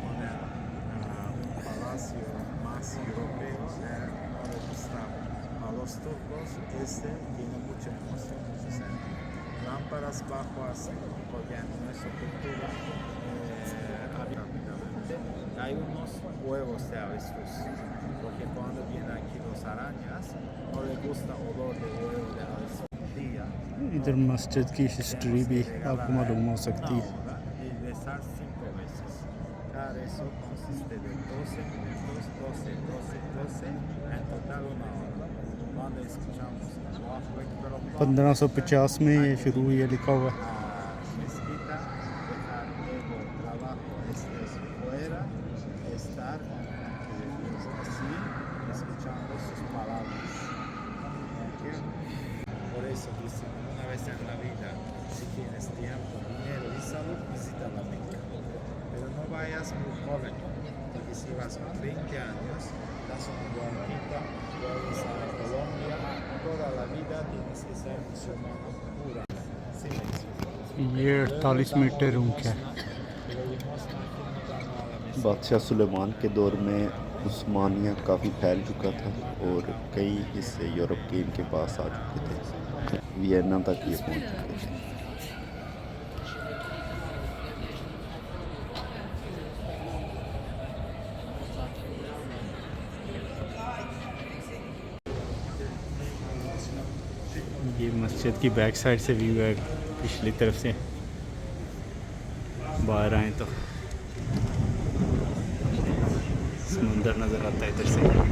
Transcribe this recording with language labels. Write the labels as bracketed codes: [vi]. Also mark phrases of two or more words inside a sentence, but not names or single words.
[es] Lámparas bajo así, porque en nuestra cultura hay unos huevos de avestruz, porque cuando vienen aquí los arañas no les gusta olor de huevo de avestruz. [hi] इधर मस्जिद की हिस्ट्री भी आपको मालूम हो सकती है। [es] Y rezar 5 veces. Cada rezo consiste de 12 minutos, 12, 12, 12, en total 1 hora. Cuando escuchamos [ar] Allahu Akbar, [hi] 1550 में ये शुरू हुई है, लिखा हुआ है। [es] mezquita, dejar ego, trabajo, estrés fuera, estar así, escuchando sus palabras. Por eso dice, una vez en la vida, si tienes tiempo, dinero y salud, visita la Meca. Pero no vayas muy joven, porque si vas con 20 años, das una blanquita, vuelves a Colombia, toda la vida tienes que ser musulmana pura. Silencio. [hi] ये 48 मीटर ऊंचा है। बादशाह सुलेमान के दौर में उस्मानिया काफ़ी फैल चुका था और कई हिस्से यूरोप के इनके पास आ चुके थे। वियना तक ये पहुंच चुके थे। ये मस्जिद की [en] back side [hi] से व्यू है, पिछली तरफ से बाहर आए तो समुंदर नज़र आता है इधर से।